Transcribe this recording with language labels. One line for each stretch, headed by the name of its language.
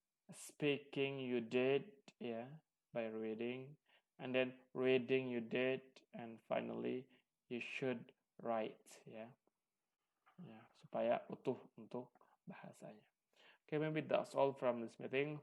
English: Speaking you did, ya, by reading. And then reading you did, and finally you should write, ya.
Indonesian: Supaya utuh untuk bahasanya.
English: Okay, maybe that's all from this meeting.